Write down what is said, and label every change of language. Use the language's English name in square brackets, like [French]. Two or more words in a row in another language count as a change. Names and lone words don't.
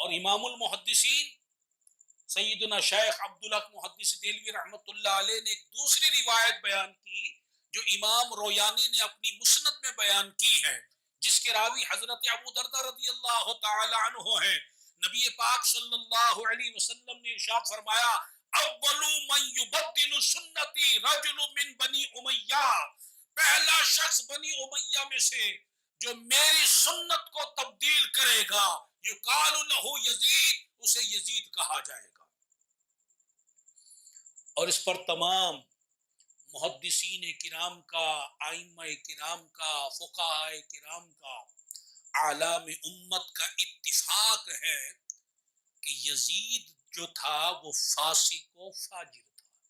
[Urdu] اور امام المحدثین سیدنا شیخ عبدالحق محدث دہلوی رحمۃ اللہ علیہ نے ایک دوسری روایت بیان کی جو امام رویانی نے اپنی مسند میں بیان کی ہے، جس کے راوی حضرت ابو دردہ رضی اللہ تعالی عنہ ہیں۔ نبی پاک صلی اللہ علیہ وسلم نے ارشاد فرمایا [Arabic] اول من یبدل سنتی رجل من بنی امیہ، [Urdu] پہلا شخص بنی امیہ میں سے جو میری سنت کو تبدیل کرے گا [Arabic] یقال لہ یزید، [Urdu] اسے یزید کہا جائے گا۔ اور اس پر تمام محدثین کرام کا، ائمہ کرام کا، فقہاء کرام کا، اعلام امت کا اتفاق ہے کہ یزید جو تھا وہ فاسق و فاجر تھا۔